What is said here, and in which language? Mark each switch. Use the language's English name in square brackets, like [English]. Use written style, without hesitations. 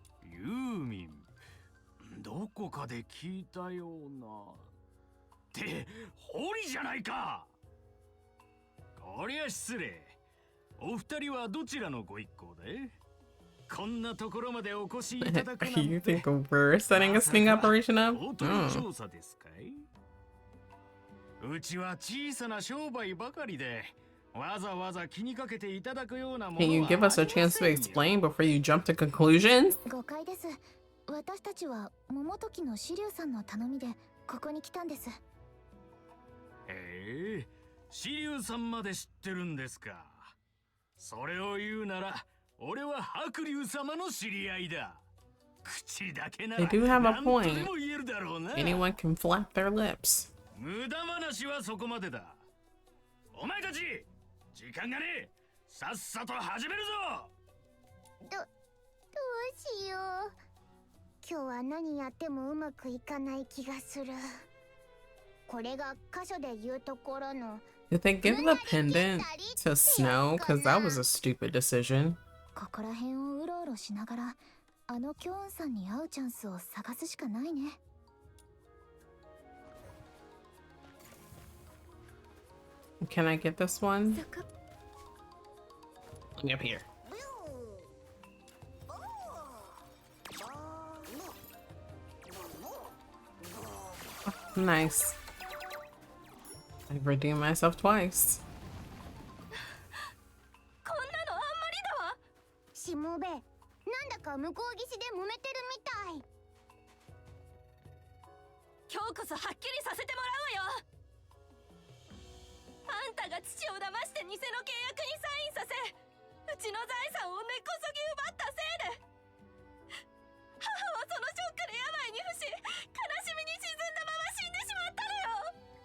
[Japanese] ユーミン、どこかで聞いたような。ってホリじゃないか。こりゃ失礼。お二人はどちらのご一行で？こんなところまでお越しいただくなんて。 [English] You think we're setting a sting operation up? [Japanese] おとり調査ですかい？うちは小さな商売ばかりで、わざわざ気にかけていただくようなものは。 [English] Can you give us a chance to explain before you jump to conclusions? [Japanese] 誤解です。私たちは桃時の紫龍さんの頼みでここに来たんです。へえ、紫龍さんまで知ってるんですか。それを言うなら俺は白龍様の知り合いだ。口だけなら [English] They do have a [Japanese] 何と [English] point. [Japanese] でも言えるだろうな。 [English] Anyone can flap their lips. [Japanese] 無駄話はそこまでだ。お前たち時間がねえ。さっさと始めるぞ。どうしよう。今日は何やってもうまくいかない気がする。これが箇所で言うところの。 [English] Did they give the pendant to Snow? Because that was a stupid decision. [Japanese] ここら辺をうろうろしながらあのキョーンさんに会うチャンスを探すしかないね。 [English] Can I get this one? Up here. Nice. I've redeemed myself twice. [Japanese] こんなのあんまりだわ。しもべ、なんだか向こう岸で揉めてるみたい。今日こそはっきりさせてもらうわよ。あんたが父を騙して偽の契約にサインさせ、うちの財産を根こそぎ奪ったせいで、母はそのショックで病に伏し、悲しみに沈んだまま死んでしまったのよ。